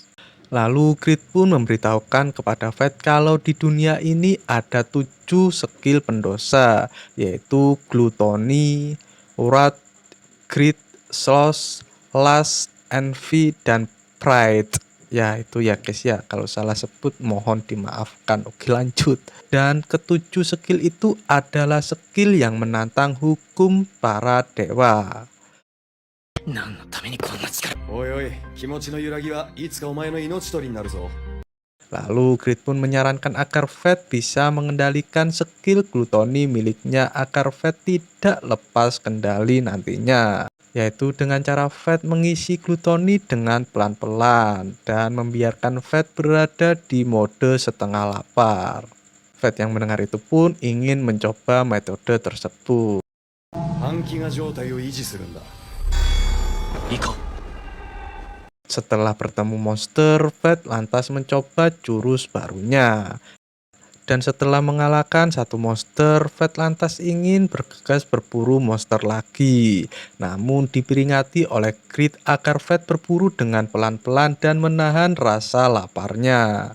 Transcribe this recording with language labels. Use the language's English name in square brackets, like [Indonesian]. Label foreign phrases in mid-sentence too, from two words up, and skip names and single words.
[Indonesian] Lalu Grid pun memberitahukan kepada Fred kalau di dunia ini ada 7 skill pendosa, yaitu Gluttony, Wrath, Greed, Sloth, Lust, Envy, dan Pride. Ya itu ya guys ya, kalau salah sebut mohon dimaafkan. Oke lanjut. Dan ketujuh skill itu adalah skill yang menantang hukum para dewa. [Japanese] 何のためにこんな力。おいおい、気持ちの揺らぎはいつかお前の命取りになるぞ。 [Indonesian] Lalu Grid pun menyarankan agar Fred bisa mengendalikan skill Gluttony miliknya agar Fred tidak lepas kendali nantinya, yaitu dengan cara Fred mengisi Gluttony dengan pelan-pelan dan membiarkan Fred berada di mode setengah lapar. Fred yang mendengar itu pun ingin mencoba metode tersebut. [Japanese] 半飢餓状態を維持するんだ。行こう。 [Indonesian] Setelah bertemu monster, Fred lantas mencoba jurus barunya. Dan setelah mengalahkan satu monster, Fred lantas ingin bergegas berburu monster lagi. Namun diperingati oleh Grid agar Fred berburu dengan pelan-pelan dan menahan rasa laparnya.